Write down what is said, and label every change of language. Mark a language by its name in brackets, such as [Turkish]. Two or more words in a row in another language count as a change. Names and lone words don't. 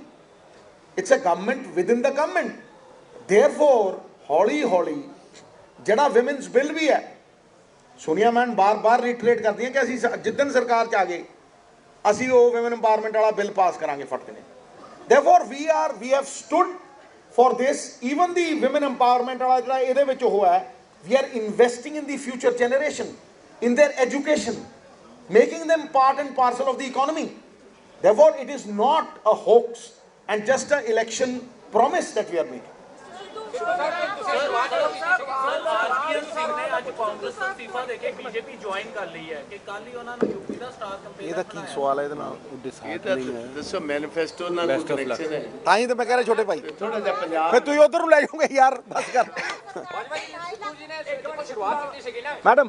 [English] It's a government within the government. Therefore [Punjabi] ਹੌਲੀ ਹੌਲੀ ਜਿਹੜਾ ਵਿਮਨਸ ਬਿੱਲ ਵੀ ਹੈ, ਸੋਨੀਆ ਮੈਨ ਬਾਰ-ਬਾਰ ਰੀਟਰੇਟ ਕਰਦੀਆਂ ਕਿ ਅਸੀਂ ਜਿੱਦਣ ਸਰਕਾਰ 'ਚ ਆ ਗਏ ਅਸੀਂ ਉਹ [English] women empowerment [Punjabi] ਵਾਲਾ ਬਿੱਲ ਪਾਸ ਕਰਾਂਗੇ ਫਟਦੇ ਨੇ। [English] Therefore we have stood for this, even the women empowerment [Punjabi] ਵਾਲਾ ਜਿਹੜਾ ਇਹਦੇ ਵਿੱਚ ਉਹ ਹੈ, [English] we are investing in the future generation, in their education, making them part and parcel of the economy. Therefore it is not a hoax and just an election promise that we are making. [Punjabi] ਆਰਪੀਐਨ ਸਿੰਘ ਨੇ ਅੱਜ ਕਾਂਗਰਸ ਤੋਂ ਅਸਤੀਫਾ ਦੇ ਕੇ ਬੀਜੇਪੀ ਜੁਆਇਨ ਕਰ ਲਈ ਹੈ ਕਿ ਕੱਲ ਹੀ ਉਹਨਾਂ ਨੂੰ ਯੂਪੀ ਦਾ [English] star campaigner [Punjabi] ਇਹਦਾ ਕੀ ਸਵਾਲ ਹੈ ਇਹਦੇ ਨਾਲ? ਇਹ ਤਾਂ ਦੱਸੋ ਮੈਨੀਫੈਸਟੋ ਨਾਲ ਕੋਈ ਕਨੈਕਸ਼ਨ ਹੈ? ਤਾਂ ਹੀ ਤਾਂ ਮੈਂ ਕਹਿ ਰਿਹਾ ਛੋਟੇ ਭਾਈ, ਥੋੜਾ ਜਿਹਾ ਪੰਜਾਬ ਫਿਰ ਤੁਸੀਂ ਉਧਰ ਨੂੰ ਲੈ ਜਾਓਗੇ ਯਾਰ, ਬਸ ਕਰ। ਮੈਡਮ